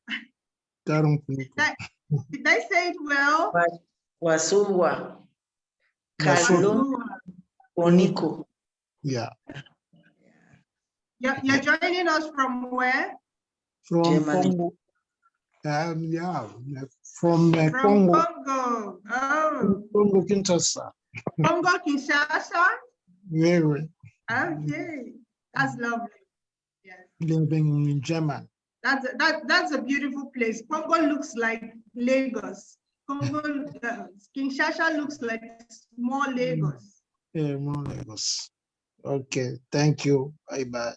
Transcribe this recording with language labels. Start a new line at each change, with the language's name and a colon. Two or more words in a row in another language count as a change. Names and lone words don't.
English: Did I say it well? Wasulwa. Wasulwa. COMMUNIQUE. Yeah. You're joining us from where? From Germany. Congo. Yeah. From From Congo. Congo. Oh. Congo, Kinshasa. Congo, Kinshasa? Very. Okay. That's lovely. Yes. Living in Germany. That's a beautiful place. Congo looks like Lagos. Congo, Kinshasa looks like small Lagos. Yeah, more Lagos. Okay. Thank you. Bye-bye.